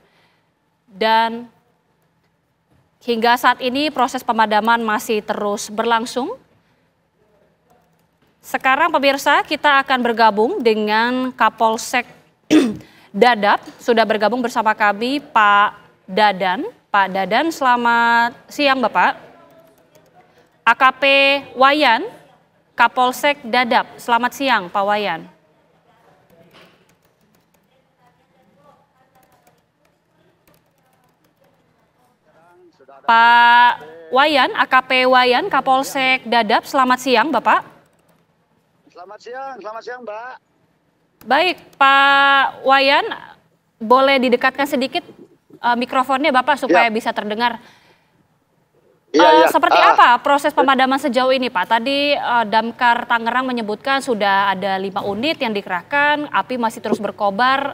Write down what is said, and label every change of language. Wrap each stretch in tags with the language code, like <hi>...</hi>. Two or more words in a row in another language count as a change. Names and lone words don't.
<id>Dan hingga saat ini proses pemadaman masih terus berlangsung. Sekarang pemirsa, kita akan bergabung dengan Kapolsek Dadap. Sudah bergabung bersama kami Pak Dadan. Pak Dadan, selamat siang Bapak. AKP Wayan, Kapolsek Dadap. Selamat siang Pak Wayan. Pak Wayan, AKP Wayan, Kapolsek Dadap, selamat siang Bapak. Selamat siang Mbak. Baik Pak Wayan, boleh didekatkan sedikit mikrofonnya Bapak supaya bisa terdengar. Seperti apa proses pemadaman sejauh ini Pak? Tadi Damkar Tangerang menyebutkan sudah ada 5 unit yang dikerahkan, api masih terus berkobar.</id>